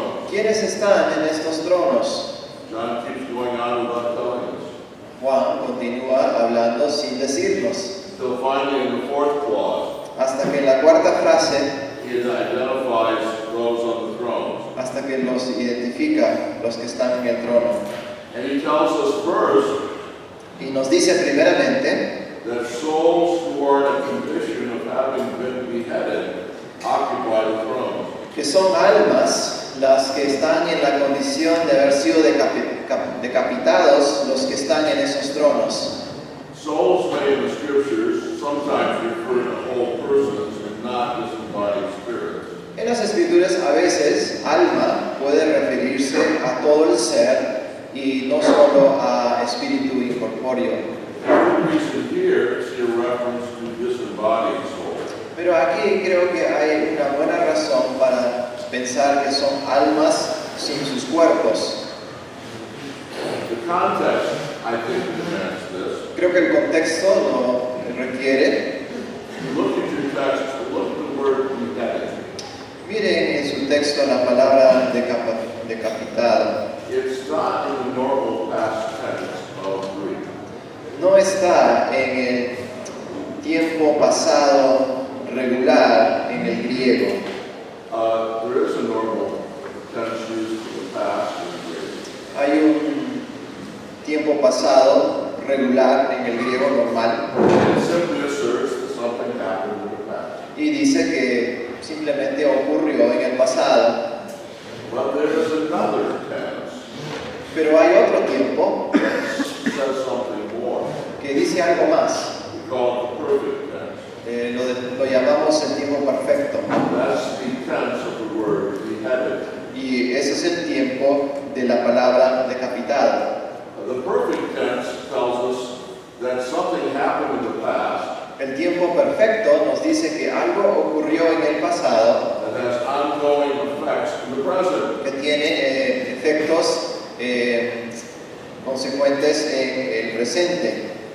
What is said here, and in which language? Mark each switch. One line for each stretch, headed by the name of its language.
Spanish: ¿quiénes están en estos tronos?
English: John keeps going on without telling us.
Spanish: Juan continúa hablando sin decirnos,
English: Until finally in the fourth clause,
Spanish: hasta que en la cuarta frase,
English: he identifies those on the thrones.
Spanish: hasta que los identifica los que están en el trono.
English: And he tells us first
Spanish: Y nos dice primeramente
English: that souls who are in a condition of having been beheaded occupy the throne.
Spanish: que son almas las que están en la condición de haber sido decapitados, los que están en esos tronos.
English: Souls may in the scriptures sometimes refer to whole persons and not disembodied spirits.
Spanish: En las escrituras a veces alma puede referirse a todo el ser y no solo a espíritu incorpóreo.
English: The reason here is a reference to disembodied souls.
Spanish: Pero aquí creo que hay una buena razón para pensar que son almas sin sus cuerpos.
English: The context, I think, demands this.
Spanish: Creo que el contexto lo requiere.
English: Look at your text, look at the word beheaded.
Spanish: Miren en su texto la palabra decapitado.
English: It's not in the normal past tense of Greek.
Spanish: No está en el tiempo pasado regular en el griego.
English: There is a normal tense used for the past in Greek.
Spanish: Hay un tiempo pasado regular en el griego normal
English: It simply asserts that something happened in the past.
Spanish: y dice que simplemente ocurrió en el pasado.
English: But there is another tense
Spanish: Pero hay otro tiempo
English: that says something more.
Spanish: que dice algo más.
English: We call it the perfect tense.
Spanish: Lo llamamos el tiempo perfecto.
English: That's the tense of the word beheaded.
Spanish: Y ese es el tiempo de la palabra decapitado.
English: The perfect tense tells us that something happened in the past
Spanish: El tiempo perfecto nos dice que algo ocurrió en el pasado
English: that has ongoing effects in the present.
Spanish: que tiene efectos consecuentes en el presente.